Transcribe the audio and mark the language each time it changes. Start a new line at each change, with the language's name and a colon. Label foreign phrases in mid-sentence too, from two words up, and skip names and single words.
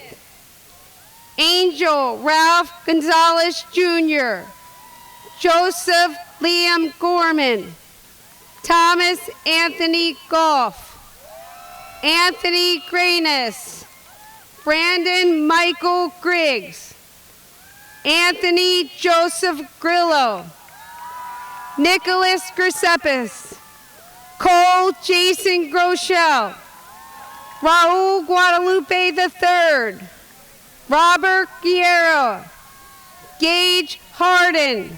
English: Angel Ralph Gonzalez Jr. Joseph Liam Gorman. Thomas Anthony Goff. Anthony Granis. Brandon Michael Griggs. Anthony Joseph Grillo. Nicholas Grisepis. Cole Jason Groeschel. Raul Guadalupe III. Robert Guerrero. Gage Harden.